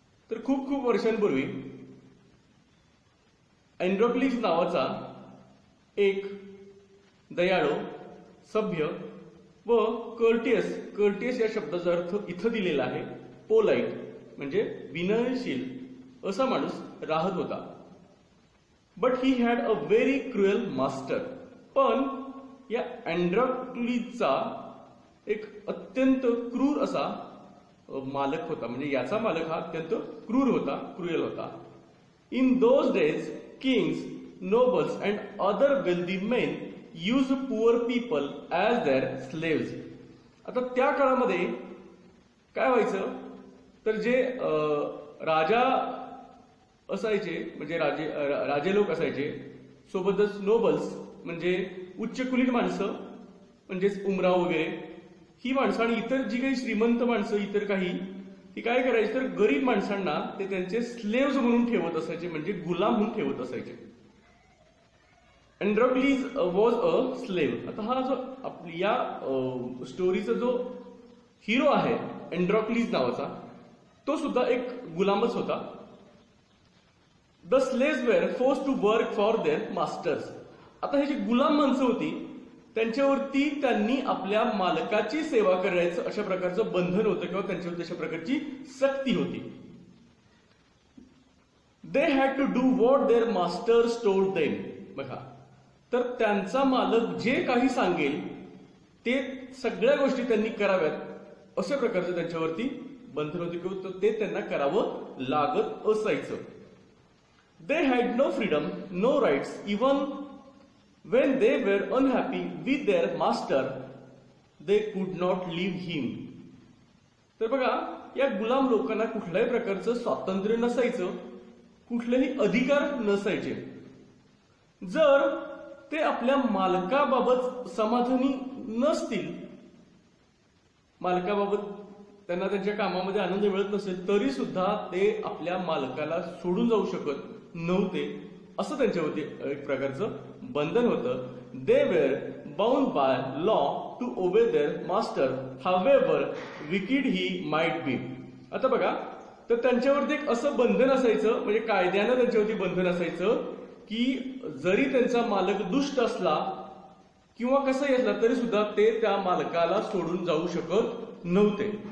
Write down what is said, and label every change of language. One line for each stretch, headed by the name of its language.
Marathi: तर खूप खूप वर्षांपूर्वी अँड्रोक्लीज नावाचा एक दयाळू, सभ्य व कर्टियस या शब्दाचा अर्थ इथं दिलेला आहे पोलाइट म्हणजे विनयशील असा माणूस राहत होता।
English: But he had a very cruel master.
Marathi: पण या अँड्रोक्लीजचा एक अत्यंत क्रूर असा मालक होता, म्हणजे याचा मालक हा अत्यंत क्रुएल होता।
English: In those days kings, nobles and other wealthy men use poor people as their slaves.
Marathi: आता त्या काळामध्ये काय व्हायचं तर जे राजा असायचे म्हणजे राजे लोक असायचे, सोबतच नोबल्स म्हणजे उच्च कुलीन माणसं म्हणजेच उमराव वगैरे ही माणसं आणि इतर जी काही श्रीमंत माणसं इतर काही ती काय करायची तर गरीब माणसांना ते त्यांचे स्लेव्स म्हणून ठेवत असायचे, म्हणजे गुलाम म्हणून ठेवत असायचे।
English: Androcles was a slave.
Marathi: आता हा जो आपल्या या स्टोरीचा जो हिरो आहे अँड्रोक्लीज नावाचा तो सुद्धा एक गुलामच होता।
English: The slaves were forced to work for their masters.
Marathi: आता हे जी गुलाम माणसं होती त्यांच्यावरती त्यांनी आपल्या मालकाची सेवा करायचं अशा प्रकारचं बंधन होतं किंवा त्यांच्यावर तशा प्रकारची सक्ती होती।
English: They had to do what their masters told them.
Marathi: बघा, तर त्यांचा मालक जे काही सांगेल ते सगळ्या गोष्टी त्यांनी कराव्यात अशा प्रकारचं त्यांच्यावरती बंधन होते किंवा ते त्यांना करावं लागत असायचं।
English: They had no freedom, no rights, even when they were unhappy with their master they could not leave him।
Marathi: तर बघा, या गुलाम लोकांना कुठल्याही प्रकारचं स्वातंत्र्य नसायचं, कुठलेही अधिकार नसायचे। जर ते आपल्या मालकाबाबत समाधानी नसतील, मालकाबाबत त्यांना त्यांच्या कामामध्ये आनंद मिळत नसेल तरी सुद्धा ते आपल्या मालकाला सोडून जाऊ शकत नव्हते, असं त्यांच्यावरती एक प्रकारचं बंधन होतं।
English: They were bound by law to obey their master however wicked he might be.
Marathi: आता बघा, तर त्यांच्यावरती एक असं बंधन असायचं, म्हणजे कायद्यानं त्यांच्यावरती बंधन असायचं की जरी त्यांचा मालक दुष्ट असला किंवा कसंही असला तरी सुद्धा ते त्या मालकाला सोडून जाऊ शकत नव्हते।